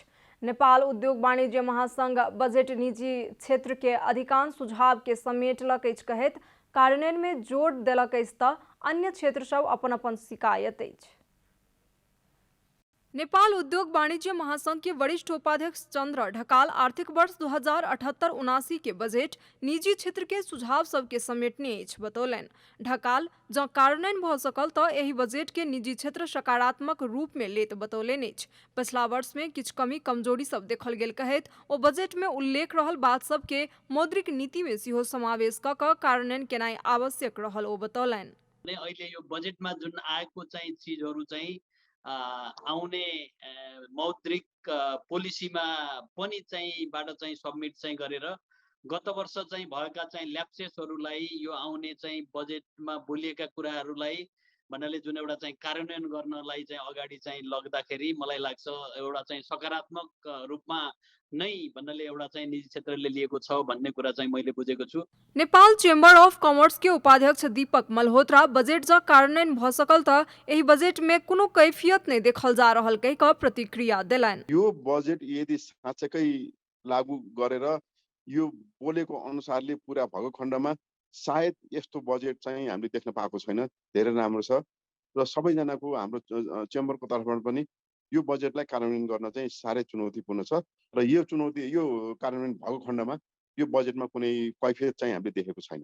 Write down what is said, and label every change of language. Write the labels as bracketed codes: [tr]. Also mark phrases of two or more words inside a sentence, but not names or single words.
[mai] नेपाल उद्योग वाणिज्य महासंघ बजट निजी क्षेत्र के अधिकांश सुझाव के समेटलक अछि कहैत कार्यान्वयन में जोर देलक अछि तऽ अन्य क्षेत्र सब अपन अपन शिकायत अछि। नेपाल उद्योग वाणिज्य महासंघ के वरिष्ठ उपाध्यक्ष चंद्र ढकाल आर्थिक वर्ष 2078-79 के बजट निजी क्षेत्र के सुझाव सबके समेटने अछि बतौलनि। ढकाल जँ कार्यान्वयन भऽ सकल तऽ एहि बजट के निजी क्षेत्र सकारात्मक रूप में लेत बतौलनि अछि। पिछला वर्ष में किछु कमी कमजोरी सब देखल गेल कहैत ओ बजट में उल्लेख रहल बात सब के मौद्रिक नीति में सेहो समावेश कऽ कऽ कार्यान्वयन केनाइ आवश्यक रहल ओ बतौलनि। [ne] अहिले यो बजेटमा जुन आएको चाहिँ चीजहरू चाहिँ आउने मौद्रिक पोलिसीमा पनि चाहिँ बाट चाहिँ सबमिट चाहिँ गरेर गत वर्ष चाहिँ भएका चाहिँ ल्याप्सेसहरूलाई यो आउने चाहिँ बजेटमा बोलिएका कुराहरूलाई भन्नाले जुन एउटा चाहिँ कार्यान्वयन गर्नलाई चाहिँ अगाडि चाहिँ लग्दाखेरि मलाई लाग्छ एउटा चाहिँ सकारात्मक रूपमा नै भन्नाले एउटा चाहिँ निजी क्षेत्रले लिएको छ भन्ने कुरा चाहिँ मैले बुझेको छु। [mai] नेपाल चेम्बर अफ कमर्स के उपाध्यक्ष दीपक मल्होत्रा बजट जँ कार्यान्वयन भऽ सकल तऽ एहि बजट में कोनो कैफियत नहीं देखल जा रहल कहि कऽ प्रतिक्रिया देलनि। [ne] यो बजेट यदि साँच्चै लागू गरेर यो बोलेको अनुसारले पुरा भएको खण्डमा सायद यस्तो बजेट चाहिँ हामीले देख्न पाएको छैन। धेरै राम्रो छ र सबैजनाको हाम्रो चेम्बरको तर्फबाट पनि यो बजेटलाई कार्यान्वयन गर्न चाहिँ साह्रै चुनौतीपूर्ण छ र यो कार्यान्वयन भएको खण्डमा यो बजेटमा कुनै कैफियत चाहिँ हामीले देखेको छैन।